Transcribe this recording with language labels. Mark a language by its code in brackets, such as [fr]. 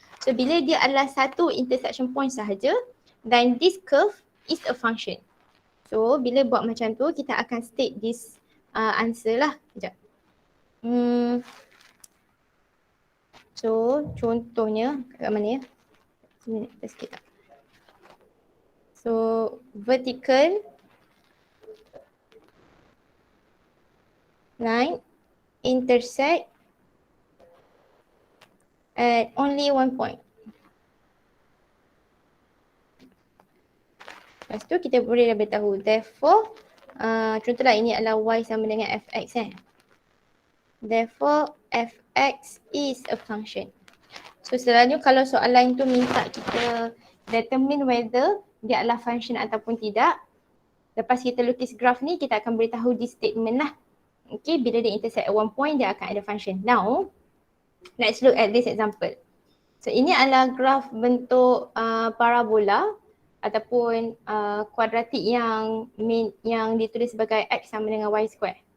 [en] So [ms] bila dia adalah satu [en] intersection point sahaja, then this curve is a function. [ms] So bila buat macam tu, kita akan [en] state this answer [ms] lah. Sekejap. So contohnya kat mana ya? Sini kita sikit tak? [en] So vertical line intersect at only one point. [ms] Lepas tu kita boleh dah beritahu. Therefore, contohlah ini adalah y sama dengan fx Therefore, [en] fx is a function. [ms] So selalunya kalau soalan tu minta kita [en] determine whether [ms] dia adalah function ataupun tidak. Lepas kita lukis graf ni, kita akan beritahu di statement lah. Okay, bila dia [en] intersect at one point, [ms] dia akan ada function. [en] Now, let's look at this example. [ms] So ini adalah graf bentuk parabola ataupun kuadratik yang ditulis sebagai x sama dengan y square.